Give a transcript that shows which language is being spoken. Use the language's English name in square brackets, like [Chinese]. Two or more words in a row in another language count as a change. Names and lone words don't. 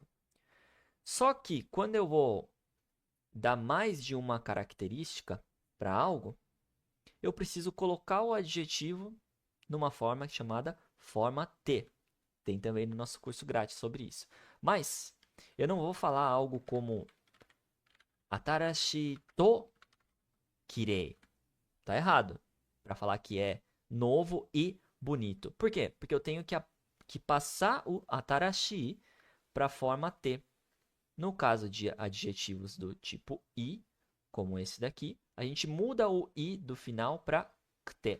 [Portuguese] Só que quando eu vou dar mais de uma característica para algo, eu preciso colocar o adjetivo numa forma chamada forma T. Tem também no nosso curso grátis sobre isso. Mas eu não vou falar algo como [Japanese] 新しい と 綺麗. [Portuguese] Tá errado. Para falar que é novo e bonito. Por quê? Porque eu tenho que passar o atarashi para a forma T. No caso de adjetivos do tipo i, como esse daqui, a gente muda o i do final para kte.